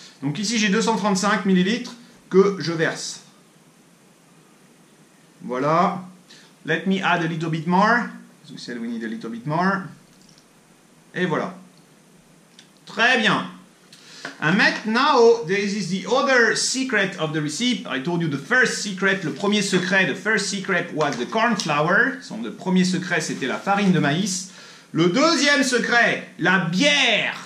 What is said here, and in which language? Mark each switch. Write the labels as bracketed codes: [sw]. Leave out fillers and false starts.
[fr] Donc ici, j'ai 235 millilitres que je verse. [en] Voilà. Let me add a little bit more. As we said, we need a little bit more. [fr] Et voilà. Très bien. [en] And now, this is the other secret of the recipe. I told you the first secret, [fr] le premier secret, [en] the first secret was the corn flour. [fr] So, le premier secret, c'était la farine de maïs. Le deuxième secret, la bière.